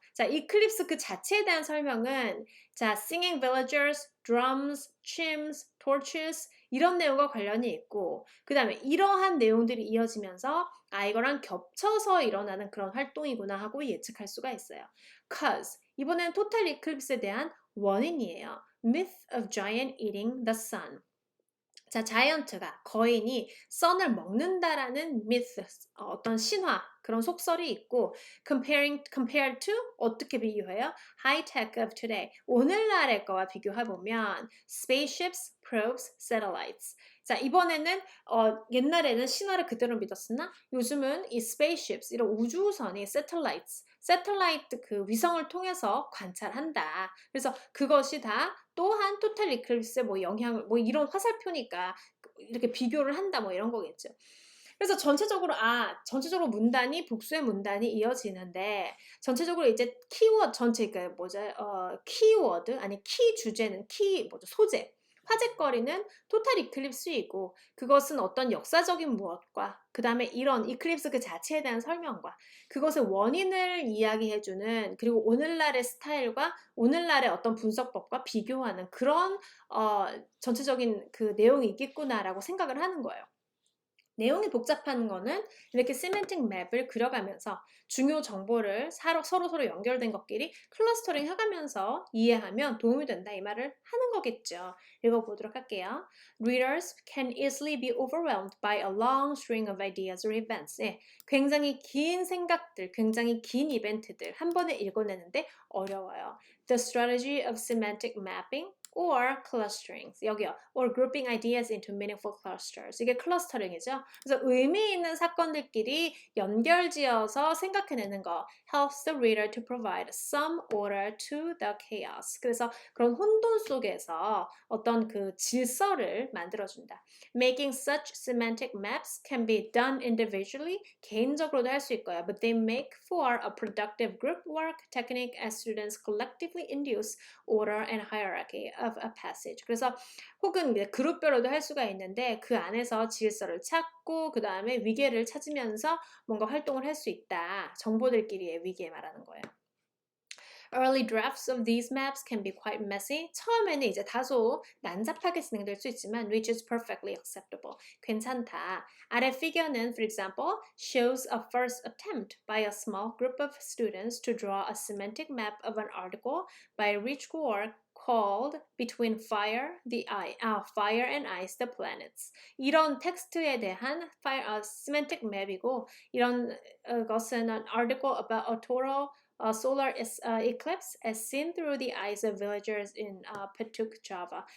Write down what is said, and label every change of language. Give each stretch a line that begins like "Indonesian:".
Korean: 자, Eclipse 그 자체에 대한 설명은 자,
English: singing villagers, drums, chimes, torches
Korean: 이런 내용과 관련이 있고 그 다음에 이러한 내용들이 이어지면서 아 이거랑 겹쳐서 일어나는 그런 활동이구나 하고 예측할 수가 있어요. Cause 이번엔 토탈 이클립스에 대한 원인이에요.
English: Myth of giant eating the sun.
Korean: 자, 자이언트가 거인이 선을 먹는다라는 myth, 어떤 신화 그런 속설이 있고 compared to 어떻게 비교해요?
English: High tech of today
Korean: 오늘날의 거와 비교해 보면
English: spaceships, probes, satellites.
Korean: 자, 이번에는 옛날에는 신화를 그대로 믿었으나 요즘은 이 spaceships 이런 우주선이 satellites 그 위성을 통해서 관찰한다. 그래서 그것이 다 또한 토탈 이클립스에 뭐 영향을 뭐 이런 화살표니까 이렇게 비교를 한다 뭐 이런 거겠죠. 그래서 전체적으로 문단이 복수의 문단이 이어지는데 전체적으로 이제 키워드 전체 그 뭐죠? 키워드 아니 키 주제는 소재 화제거리는 토탈 이클립스이고 그것은 어떤 역사적인 무엇과 그 다음에 이런 이클립스 그 자체에 대한 설명과 그것의 원인을 이야기해주는 그리고 오늘날의 스타일과 오늘날의 어떤 분석법과 비교하는 그런 전체적인 그 내용이 있겠구나라고 생각을 하는 거예요. 내용이 복잡한 거는 이렇게 시멘틱 맵을 그려가면서 중요 정보를 서로 연결된 것끼리 클러스터링 해가면서 이해하면 도움이 된다 이 말을 하는 거겠죠. 읽어보도록 할게요.
English: Readers can easily be overwhelmed by a long string of ideas or events.
Korean: 예, 굉장히 긴 생각들, 굉장히 긴 이벤트들 한 번에 읽어내는데 어려워요.
English: The strategy of semantic mapping or clustering
Korean: 여기요
English: or grouping ideas into meaningful clusters
Korean: 이게 클러스터링이죠. 그래서 의미 있는 사건들끼리 연결지어서 생각해내는 거
English: helps the reader to provide some order to the chaos.
Korean: 그래서 그런 혼돈 속에서 어떤 그 질서를 만들어준다.
English: Making such semantic maps can be done individually
Korean: 개인적으로도 할 수 있고요.
English: But they make for a productive group work technique as students collectively induce order and hierarchy of a passage.
Korean: 그래서 혹은 그룹별로도 할 수가 있는데 그 안에서 질서를 찾고 그 다음에 위계를 찾으면서 뭔가 활동을 할 수 있다. 정보들끼리의 위계 말하는 거예요.
English: Early drafts of these maps can be quite messy.
Korean: 처음에는 이제 다소 난잡하게 진행될 수 있지만
English: which is perfectly acceptable.
Korean: 괜찮다. 아래
English: figure는 for example shows a first attempt by a small group of students to draw a semantic map of an article by Rich Gore called Between Fire and Ice, the Planets.
Korean: 이런 텍스트에 대한 semantic map이고 이런 것은
English: an article about a total solar eclipse as seen through the eyes of villagers in Patuk, Java.